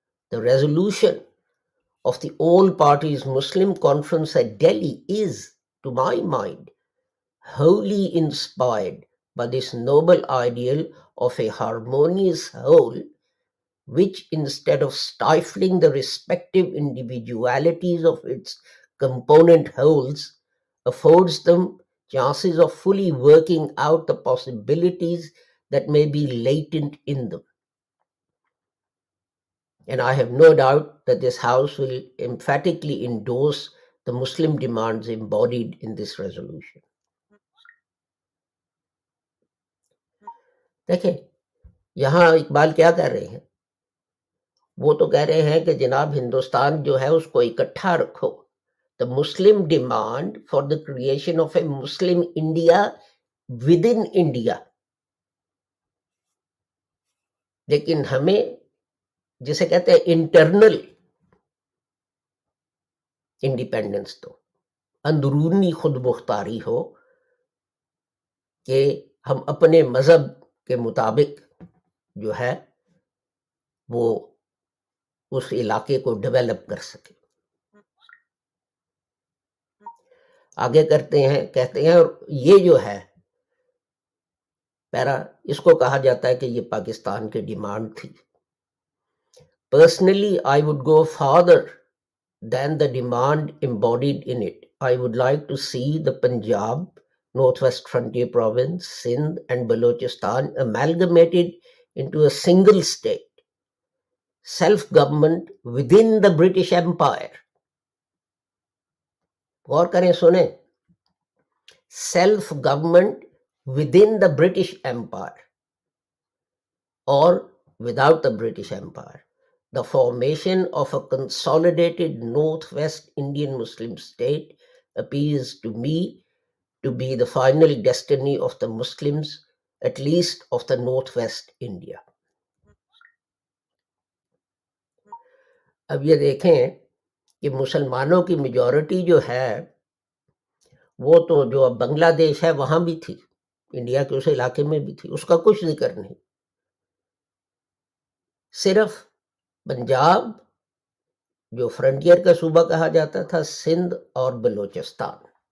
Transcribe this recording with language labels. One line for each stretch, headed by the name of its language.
English: The resolution of the All Parties Muslim Conference at Delhi is, to my mind, wholly inspired by this noble ideal of a harmonious whole, which instead of stifling the respective individualities of its component wholes, affords them chances of fully working out the possibilities that may be latent in them. And I have no doubt that this House will emphatically endorse the Muslim demands embodied in this resolution.
Urdu: دیکھیں یہاں اقبال کیا کہہ رہے ہیں؟ وہ تو کہہ رہے ہیں کہ جناب ہندوستان جو ہے اس کو اکٹھا رکھو.
English: The Muslim demand for the creation of a Muslim India within India.
Urdu: لیکن ہمیں جسے کہتے ہیں انٹرنل انڈیپینڈنس، تو اندرونی خود مختاری ہو کہ ہم اپنے مذہب کے مطابق جو ہے وہ اس علاقے کو ڈیولپ کر سکے. آگے کرتے ہیں، کہتے ہیں اور یہ جو ہے پیرا اس کو کہا جاتا ہے کہ یہ پاکستان کی ڈیمانڈ تھی.
English: Personally, I would go farther than the demand embodied in it. I would like to see the Punjab, Northwest Frontier Province, Sindh and Balochistan amalgamated into a single state, self-government within the British Empire.
Urdu: غور کریں، سنیں،
English: self-government within the British Empire or without the British Empire. The formation of a consolidated Northwest Indian Muslim state appears to me to be the final destiny of the Muslims, at least of the Northwest India.
Urdu: اب یہ دیکھیں کہ مسلمانوں کی majority جو ہے وہ تو جو اب بنگلہ دیش ہے وہاں بھی تھی، انڈیا کے اس علاقے میں بھی تھی، اس کا کچھ ذکر نہیں. صرف پنجاب جو فرنٹیئر کا صوبہ کہا جاتا تھا، سندھ اور بلوچستان.